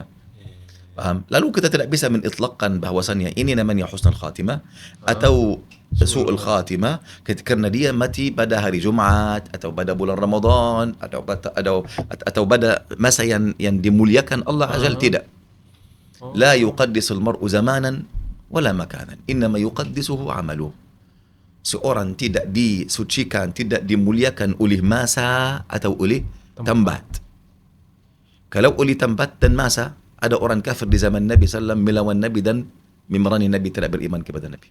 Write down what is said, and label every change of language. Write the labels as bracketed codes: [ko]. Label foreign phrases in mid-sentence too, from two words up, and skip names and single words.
[id] Paham? Lalu kita tidak bisa menitlaqkan bahwasannya ini namanya [ar] حسن الخاتمة [id] atau [ar] سوء الخاتمة [id] karena dia mati pada hari Jumat atau pada bulan Ramadan atau pada masa yang dimuliakan Allah Azza. Tidak. [ar] لا يقدس المرء زمانا ولا مكانا. إنما يقدسه عمله. [id] Seorang tidak disucikan, tidak dimuliakan oleh masa atau oleh tempat. Kalau oleh tempat dan masa, ada orang kafir di zaman Nabi SAW melawan Nabi dan memerangi Nabi, tidak beriman kepada Nabi.